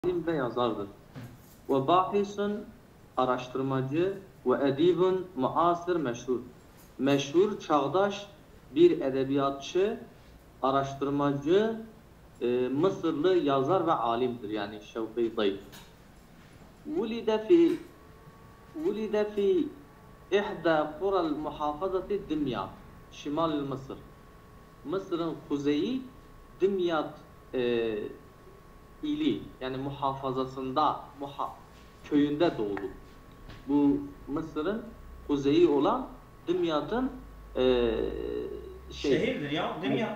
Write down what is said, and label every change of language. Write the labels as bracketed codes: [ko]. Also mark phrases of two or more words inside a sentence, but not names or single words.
[tr] alim ve yazardır. [ar] وباحث araştırmacı وأديب معاصر مشهور. [tr] Meşhur, çağdaş bir edebiyatçı, araştırmacı, Mısırlı yazar ve alimdir. Yani Şevki Dayı. [ar] ولد في إحدى قرى المحافظة دمياط شمال مصر. [tr] Mısır'ın kuzeyi Dimyat ili yani muhafazasında köyünde doğdu. Bu Mısır'ın kuzeyi olan Dimyat'ın şehirdir ya. Dimyat.